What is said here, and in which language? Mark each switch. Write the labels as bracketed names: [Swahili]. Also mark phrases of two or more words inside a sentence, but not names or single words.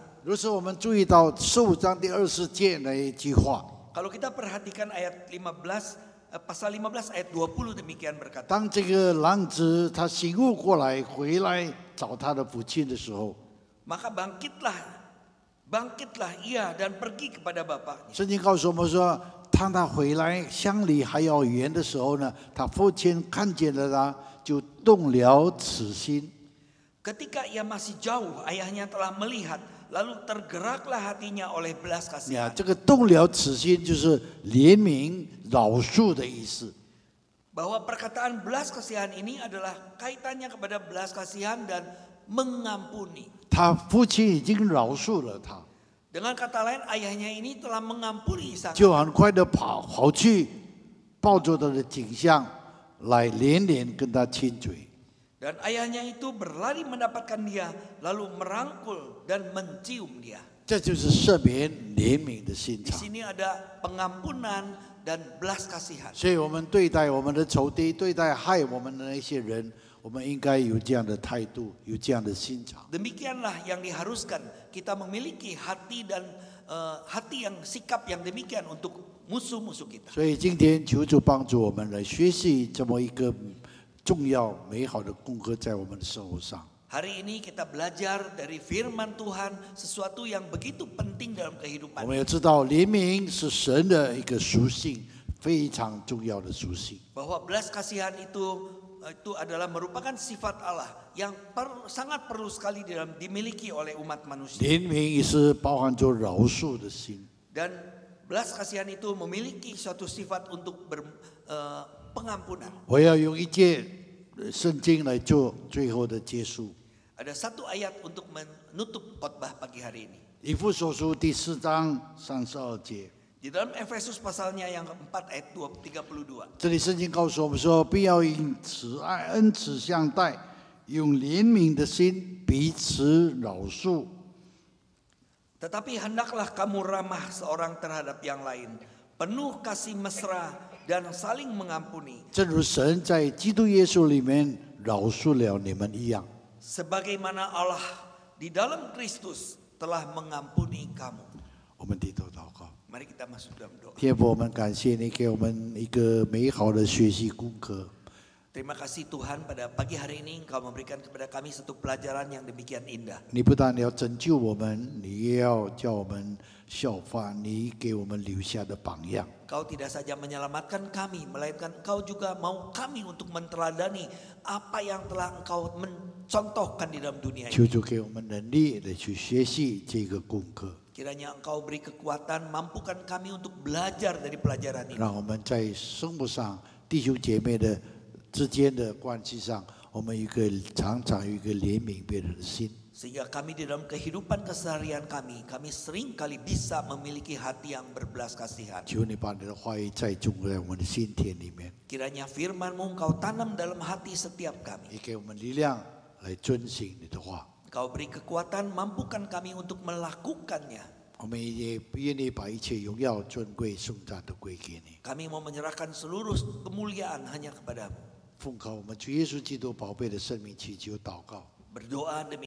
[Chinese] 如是我们注意到15章第20节那一句话， [Indonesian] Kalau kita perhatikan ayat 15, pasal 15 ayat 20 demikian berkata. [Chinese] 当这个浪子他醒悟过来，回来找他的父亲的时候， [Indonesian] Maka bangkitlah ia dan pergi kepada bapaknya. [Chinese] 圣经告诉我们说，当他回来乡里还要远的时候呢，他父亲看见了他，就动了慈心。 [Indonesian] Ketika ia masih jauh, ayahnya telah melihat, lalu tergeraklah hatinya oleh belas [Chinese] 你看 [Indonesian] kasihan. [Chinese] 这个动了慈心就是怜悯、饶恕的意思。 [Indonesian] Bahwa perkataan belas kasihan ini adalah kaitannya kepada belas kasihan dan mengampuni. [Chinese] 他父亲已经饶恕了他， [Indonesian] Dengan kata lain, ayahnya ini telah mengampuni sang [Chinese] 就很快的跑去抱着他的颈项来连连跟他亲嘴。 [Indonesian] dan ayahnya itu berlari mendapatkan dia, lalu merangkul dan mencium dia. [Chinese] 这就是赦免、怜悯的心 [Indonesian] Di [Chinese] 肠。 [Indonesian] sini ada pengampunan dan belas kasihan. [Chinese] 所以，我们对待我们的仇敌、对待害我们的那些人，我们应该有这样的态度，有这样的心肠。 [Indonesian] Demikianlah yang diharuskan kita memiliki hati dan hati yang sikap yang demikian untuk musuh-musuh kita. [Chinese] 所以，今天求主帮助我们来学习这么一个重要、美好的功课，在我们的生活上。 [Indonesian] Hari ini kita belajar dari firman Tuhan sesuatu yang begitu penting dalam [Chinese] 我 [Indonesian] kehidupan. [Chinese] 们要知道，怜悯是神的一个属性，非常重要的属性。 [Indonesian] Bahwa belas kasihan itu adalah merupakan sifat Allah yang sangat perlu sekali dimiliki oleh umat manusia. [Chinese] 怜悯也是包含着饶恕的心。 [Indonesian] Dan belas kasihan itu memiliki suatu sifat untuk pengampunan. [Chinese] 我要用一节圣经来做最后的结束。 [Indonesian] Ada satu ayat untuk menutup khotbah pagi hari ini. [Chinese] 以弗所书第4章32节， [Indonesian] Di dalam Efesus pasalnya yang keempat ayat 32. [Chinese] 这里圣经告诉我们说，必要以慈爱恩慈相待，用怜悯的心彼此饶恕。 [Indonesian] Tetapi hendaklah kamu ramah seorang terhadap yang lain, penuh kasih mesra dan saling mengampuni, [Chinese] 正如神在基督耶稣里面饶恕了你们一样。 [Indonesian] sebagaimana Allah di dalam Kristus telah mengampuni kamu. [Chinese] 我们低头祷告， [Indonesian] Mari kita masuk dalam doa. [Chinese] 天父，我们感谢你给我们一个美好的学习功课。 [Indonesian] Terima kasih Tuhan, pada pagi hari ini Engkau memberikan kepada kami satu pelajaran yang demikian indah. [Chinese] 你不但要拯救我们，你也要叫我们效法你给我们留下的榜样。 [Indonesian] Kau tidak saja menyelamatkan kami, melainkan Engkau juga mau kami untuk menteladani apa yang telah Engkau mencontohkan di dalam dunia [Chinese] 求 [Indonesian] ini. [Chinese] 主给我们能力来去学习这个功课， [Indonesian] Kiranya Engkau beri kekuatan, mampukan kami untuk belajar dari pelajaran ini. [Chinese] 让我们在生活上弟兄姐妹的之间的关系上，我们常常有一个怜悯别人的心。 [Indonesian] Sehingga kami di dalam kehidupan keseharian kami sering kali bisa memiliki hati yang berbelas kasihan. [Chinese] 求你把你的话语再种在我们的心田里面， [Indonesian] Kiranya firman-Mu Engkau tanam dalam hati setiap kami. [Chinese] 也给我们力量来遵行你的话。 [Indonesian] Engkau beri kekuatan, mampukan kami untuk melakukannya. [Chinese] 我们也愿意把一切荣耀、尊贵、颂赞都归给你。 [Indonesian] Kami mau menyerahkan seluruh kemuliaan hanya kepadamu. [Chinese] 奉靠我们主耶稣基督宝贝的生命祈求祷告。 [Indonesian] Berdoa demi